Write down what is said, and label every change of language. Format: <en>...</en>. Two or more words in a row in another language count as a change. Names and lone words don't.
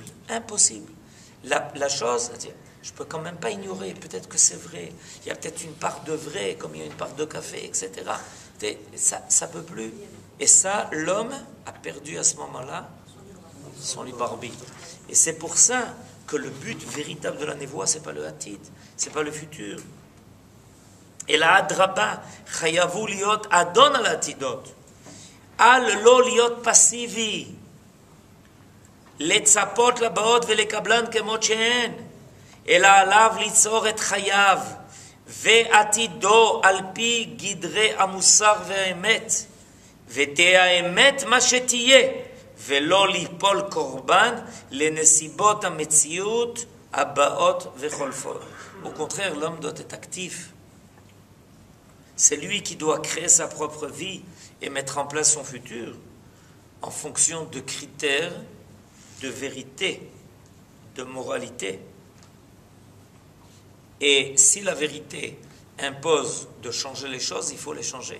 <fr>La chose, je ne peux quand même pas ignorer, peut-être que c'est vrai, il y a peut-être une part de vrai, comme il y a une part de café, etc. Ça ne peut plus. Et ça, l'homme a perdu à ce moment-là son libre arbitre. Et c'est pour ça que le but véritable de la névoie, ce n'est pas le hatid, ce n'est pas le futur. Et la</fr> <he>אדרבה, חייבו להיות אדון על עתידות, על לא להיות פסיבי, לצפות לבאות ולקבלן כמות שהן, אלא עליו ליצור את חייו ועתידו על פי גדרי המוסר והאמת, ותהיה האמת מה שתהיה, ולא ליפול קורבן לנסיבות המציאות הבאות וחולפות.</he> <fr>Au contraire, l'homme doit être actif. C'est lui qui doit créer sa propre vie et mettre en place son futur en fonction de critères de vérité, de moralité. Et si la vérité impose de changer les choses, il faut les changer.</fr>